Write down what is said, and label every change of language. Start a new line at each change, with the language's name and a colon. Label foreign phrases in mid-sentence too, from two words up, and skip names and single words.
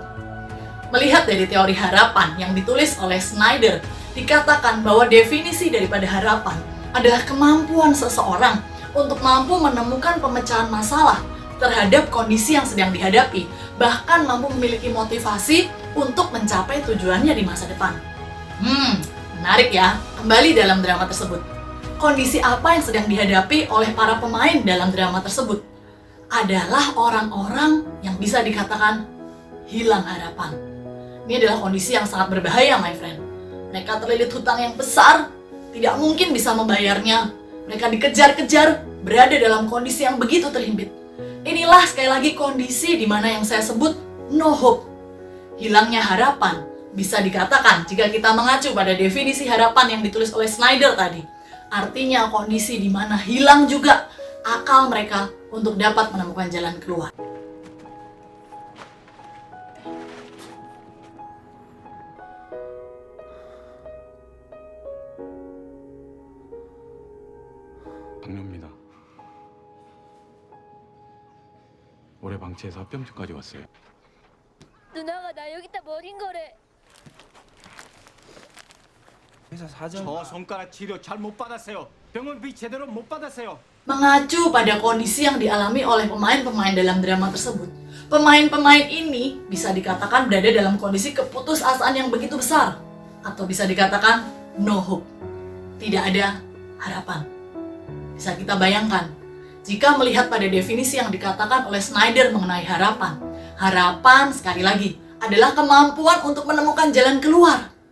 Indonesian: Melihat dari teori harapan yang ditulis oleh Snyder, dikatakan bahwa definisi daripada harapan adalah kemampuan seseorang untuk mampu menemukan pemecahan masalah terhadap kondisi yang sedang dihadapi, bahkan mampu memiliki motivasi untuk mencapai tujuannya di masa depan. Menarik ya, kembali dalam drama tersebut. Kondisi apa yang sedang dihadapi oleh para pemain dalam drama tersebut? Adalah orang-orang yang bisa dikatakan hilang harapan. Ini adalah kondisi yang sangat berbahaya,
English: my friend.
Indonesian: Mereka terlilit hutang yang besar, tidak mungkin bisa membayarnya. Mereka dikejar-kejar, berada dalam kondisi yang begitu terhimpit. Inilah sekali lagi kondisi di mana yang saya sebut
English: no hope.
Indonesian: Hilangnya harapan bisa dikatakan jika kita mengacu pada definisi harapan yang ditulis oleh Snyder tadi. Artinya kondisi di mana hilang juga akal mereka untuk dapat menemukan jalan keluar.
Korean: 당뇨입니다. 올해 방치해서 합병증까지 왔어요. 누나가 나 여기다 버린 거래. 회사 사정. 저 손가락 치료 잘 못 받았어요. 병원비 제대로 못 받았어요.
Indonesian: Mengacu pada kondisi yang dialami oleh pemain-pemain dalam drama tersebut, pemain-pemain ini bisa dikatakan berada dalam kondisi keputusasaan yang begitu besar, atau bisa dikatakan
English: no hope,
Indonesian: tidak ada harapan. Bisa kita bayangkan, jika melihat pada definisi yang dikatakan oleh Snyder mengenai harapan, harapan sekali lagi adalah kemampuan untuk menemukan jalan keluar.